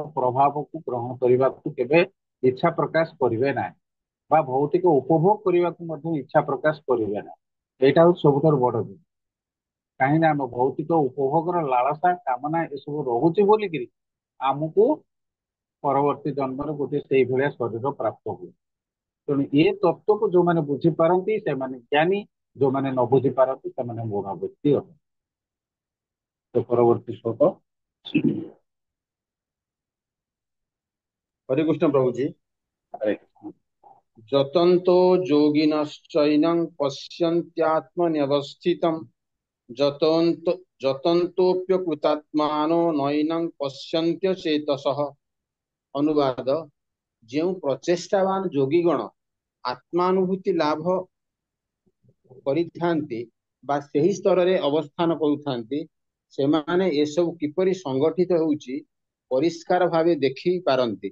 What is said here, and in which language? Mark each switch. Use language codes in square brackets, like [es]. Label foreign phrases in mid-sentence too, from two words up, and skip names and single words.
[or] ପ୍ରଭାବକୁ ଗ୍ରହଣ କରିବାକୁ କେବେ ଇଚ୍ଛା ପ୍ରକାଶ କରିବେ ନାହିଁ ବା ଭୌତିକ ଉପଭୋଗ କରିବାକୁ ମଧ୍ୟ ଇଚ୍ଛା ପ୍ରକାଶ କରିବେ ନାହିଁ ଏଇଟା ହଉଛି ସବୁଠାରୁ ବଡ ଜିନିଷ କାହିଁକି ନା ଆମ ଭୌତିକ ଉପଭୋଗର ଲାଳସା କାମନା ଏସବୁ ରହୁଛି ବୋଲିକିରି ଆମକୁ ପରବର୍ତ୍ତୀ ଜନ୍ମରେ ଗୋଟେ ସେଇଭଳିଆ ଶରୀର ପ୍ରାପ୍ତ ହୁଏ ତେଣୁ ଏ ତତ୍ତ୍ୱକୁ ଯୋଉମାନେ ବୁଝିପାରନ୍ତି ସେମାନେ ଜ୍ଞାନୀ ଯୋଉମାନେ ନ ବୁଝିପାରନ୍ତି ସେମାନେ ମୂଢ ବ୍ୟକ୍ତି ଅଟନ୍ତି ତ ପରବର୍ତ୍ତୀ ଶ୍ଲୋକ ହରେ କୃଷ୍ଣ ପ୍ରଭୁ ଜୀ। ହରେ କୃଷ୍ଣ। [sa] ଯତନ୍तो ଯୋଗିନଶ୍ଚୈनं ପଶ୍ୟन्त्यात्मन्यवस्थितं ଯତନ୍ତୋପ୍ୟକୃତାତ୍ମାନୋ ନୈनं ପଶ୍ୟन्ତ୍ୟ ଚେତସଃ। [or] ଅନୁବାଦ, ଯେଉଁ ପ୍ରଚେଷ୍ଟାବାନ ଯୋଗୀଗଣ ଆତ୍ମାନୁଭୂତି ଲାଭ କରିଥାନ୍ତି ବା ସେହି ସ୍ତରରେ ଅବସ୍ଥାନ କରୁଥାନ୍ତି, ସେମାନେ ଏସବୁ କିପରି ସଂଗଠିତ ହେଉଛି ପରିଷ୍କାର ଭାବେ ଦେଖି ପାରନ୍ତି।